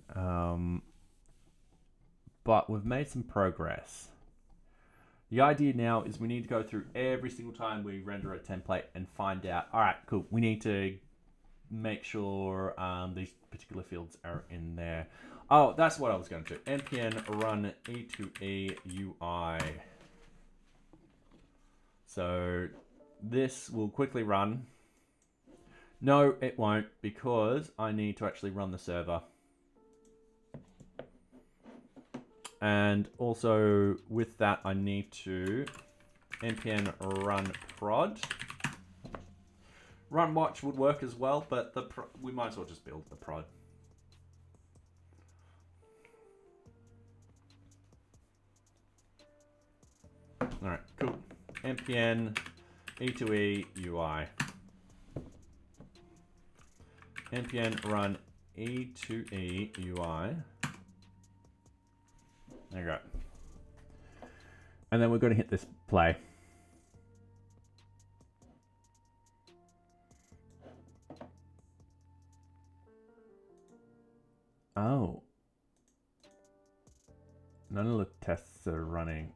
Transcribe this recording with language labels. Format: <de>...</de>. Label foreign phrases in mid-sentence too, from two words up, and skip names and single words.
<en>But we've made some progress. The idea now is we need to go through every single time we render a template and find out, all right, cool, we need to make sure these particular fields are in there. Oh, that's what I was going to do. npm run e2e UI. So this will quickly run. No, it won't, because I need to actually run the server. And also with that, I need to npm run prod. Run watch would work as well, but we might as well just build the prod. All right, cool. npm e2e UI. npm run e2e UI. There you go. And then we're going to hit this play. Oh. None of the tests are running.</en>